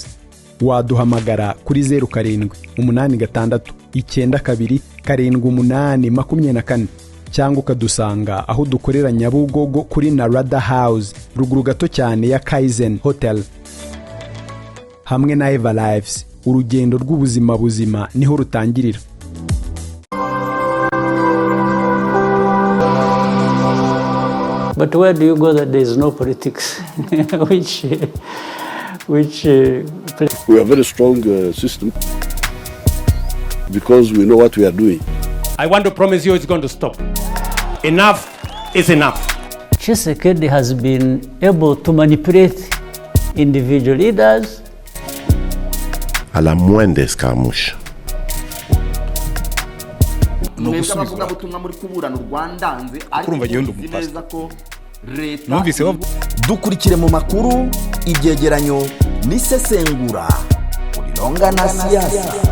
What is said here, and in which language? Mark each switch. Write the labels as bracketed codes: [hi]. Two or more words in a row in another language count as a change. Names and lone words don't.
[rw] Waduhamagara kuri 0786927824 cyangwa ukadusanga aho dukorera Nyabugogo kuri Narada House, ruguru gato cyane ya Kaizen Hotel. Hamwe na Eva Lives, urugendo rw'ubuzima buzima niho rutangirira. [en] But where do you go that there is no politics? which we have a very strong system because we know what we are doing. I want to promise you it's going to stop. Enough is enough. Tshisekedi has been able to manipulate individual leaders. [fr] À la moindre escarmouche. [rw] Dukurikire mu makuru, ibyegeranyo n'isesengura urilonga na siasa.